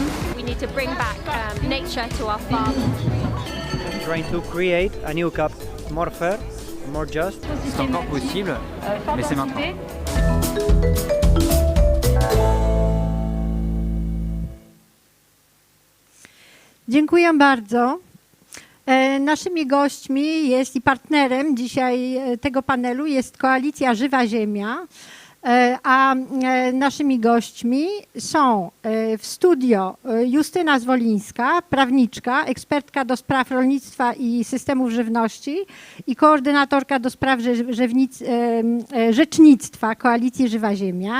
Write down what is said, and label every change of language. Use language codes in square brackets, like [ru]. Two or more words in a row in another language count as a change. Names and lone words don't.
[en] We need to bring back nature to our farm. Trying to create a new CAP more fair, more just. [fr] C'est encore possible, mais c'est maintenant. [pl] Dziękuję bardzo. Naszymi gośćmi jest i partnerem dzisiaj tego panelu jest Koalicja Żywa Ziemia, a naszymi gośćmi są w studio Justyna Zwolińska, prawniczka, ekspertka do spraw rolnictwa i systemów żywności i koordynatorka do spraw rzecznictwa Koalicji Żywa Ziemia.